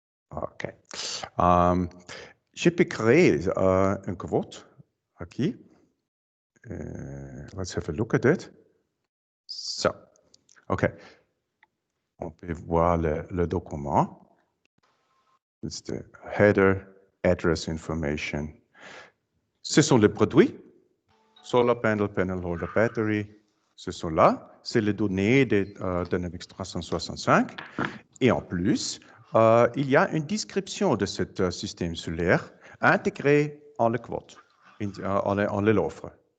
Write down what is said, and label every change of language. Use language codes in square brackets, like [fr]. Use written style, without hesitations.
[fr] OK. Je peux créer un quote ici. [en] Let's have a look at it. [fr] So, OK. On peut voir le document. [en] It's the header, address information. [fr] Ce sont les produits. [en] Solar panel, panel holder, battery. [fr] Ce sont là. c'est les données de Dynamics 365. Et en plus, il y a une description de ce système solaire intégré en le quote, en l'offre.